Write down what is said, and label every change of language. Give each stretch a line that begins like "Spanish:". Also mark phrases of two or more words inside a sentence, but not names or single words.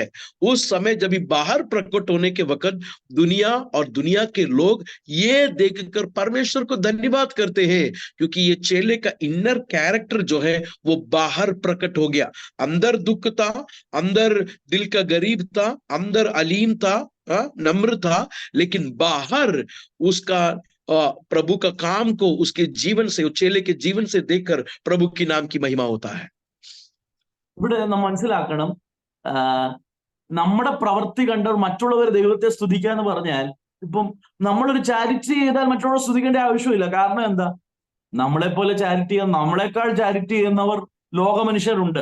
Hindi: उस समय जब भी बाहर प्रकट होने के वक्त दुनिया और दुनिया के लोग ये देखकर परमेश्वर को धन्यवाद करते हैं, क्योंकि ये चेले का
English: inner character
Hindi: जो है वो बाहर प्रकट हो गया। अंदर दुख था, अंदर दिल का गरीब था, अंदर अलीम था, नम्र था, लेकिन बाहर उसका प्रभु का काम को उसके जीवन से, चेले के जीवन से देखकर प्रभु की नाम की महिमा होता है।
Malayalam: ഇവിടെ നാം മനസ്സിലാക്കണം, നമ്മുടെ പ്രവൃത്തി കണ്ട് മറ്റുള്ളവർ ദൈവത്തെ സ്തുതിക്കാന്ന് പറഞ്ഞാൽ, ഇപ്പം നമ്മളൊരു ചാരിറ്റി ചെയ്താൽ മറ്റുള്ളവർ സ്തുതിക്കേണ്ട ആവശ്യമില്ല. കാരണം എന്താ? നമ്മളെ പോലെ ചാരിറ്റി ചെയ്യാൻ, നമ്മളെക്കാൾ ചാരിറ്റി ചെയ്യുന്നവർ ലോക മനുഷ്യരുണ്ട്.